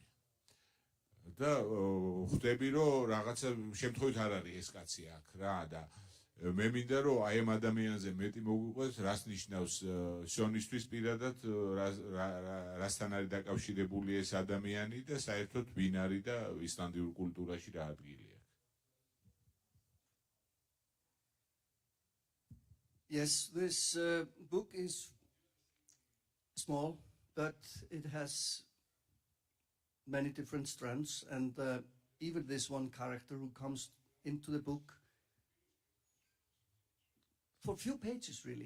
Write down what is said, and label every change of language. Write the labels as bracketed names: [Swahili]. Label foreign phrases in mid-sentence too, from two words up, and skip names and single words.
[Georgian] და ხვდები, რომ რაღაცა შემთხვევით არ არის ეს კაცი აქ რა და მე მინდა რომ აი ამ ადამიანზე მეტი მოგვიყვეს, რას ნიშნავს სიონისტვის პირადად, რასთან არის დაკავშირებული ეს ადამიანი და საერთოდ ვინ არის და ისლანდიურ კულტურაში რა ადგილი აქვს. [English] Yes, this book is small, but it has many different strands, and even this one character who comes into the book for a few pages, really.